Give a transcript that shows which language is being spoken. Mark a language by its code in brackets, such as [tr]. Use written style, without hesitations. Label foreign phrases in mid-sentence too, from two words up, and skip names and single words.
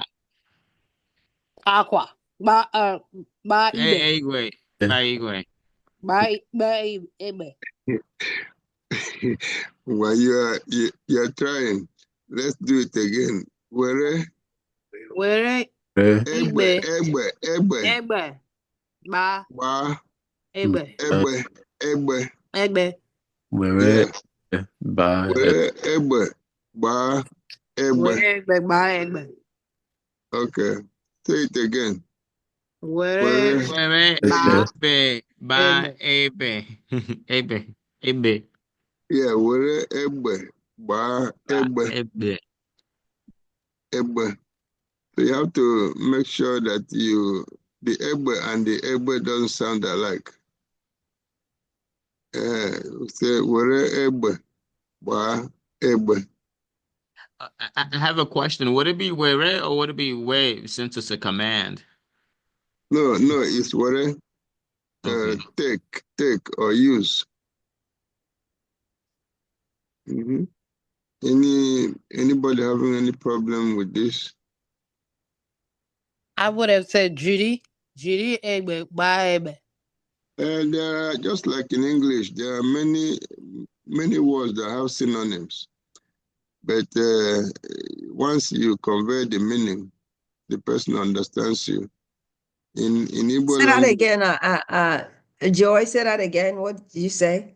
[ig] aqua. Ba ibe. Igwe, ba Igwe. Ba ibe. [en] While you're trying, let's do it again. [ig] Where? Where Egbe, egbe. Ba Ba. ibe. Egbe. Egbe. Where [en] Yeah. [ig] by Where egbe. Ba. Egbe. Egbe. [en] Okay. Say it again. [ig] Where Where? Where ba Ibe, ba Ebe, Ebe, Yeah, where egbe. Ba. ba Egbe. Ebe. Egbe. [en] So you have to make sure that the egbe and the egbe don't sound alike. Say [ig] where egbe. Ba. Egbe. [en] I have a question. Would it be where or would it be wave since it's a command? No, it's where Okay. take or use. Mm-hmm. Anybody having any problem with this? I would have said Judy. Judy [ig] egbe ba egbe. [en] There are, just like in English, there are many words that have synonyms. But once you convey the meaning, the person understands you. In Igbo Say that language, again. Joy, say that again. What did you say?